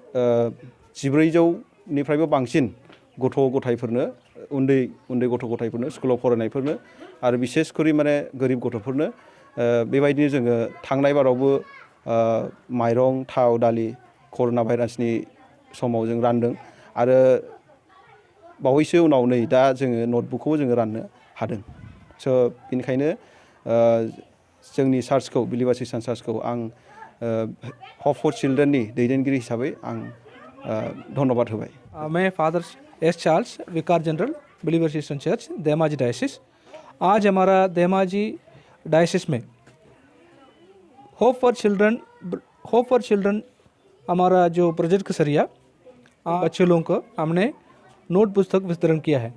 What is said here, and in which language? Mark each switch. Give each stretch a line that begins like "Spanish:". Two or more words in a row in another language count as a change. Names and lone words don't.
Bodo: 1400निफ्रायबो बांसिन गथ' गथायफोरनो उन्दै गथ' गथायफोरनो स्कुलाव फरायनायफोरनो आरो बिसेसकरि माने गोरिब गथ'फोरनो बेबायदिनो जोङो थांनाय बारावबो माइरं थाव दालि कर'ना भाइरासनि समाव जों रानदों आरो बावैसो उनाव नै दा जोङो नटबुकखौ जोङो राननो हादों स' बेनिखायनो जोंनि चार्चखौ बिलिभार्स ख्रिस्टियान चार्चखौ आं हप फर चिल्ड्रेननि दैदेनगिरि हिसाबै आं धन्यबाद होबाय।
Hindi: मैं फादर एस चार्ल्स विकार जनरल बिलीवर्स क्रिश्चियन चर्च धेमाजी डायसिस। आज हमारा धेमाजी डायसिस में होप फॉर चिल्ड्रन हमारा जो प्रोजेक्ट का सरिया बच्चे लोगों को हमने नोट पुस्तक वितरण किया है।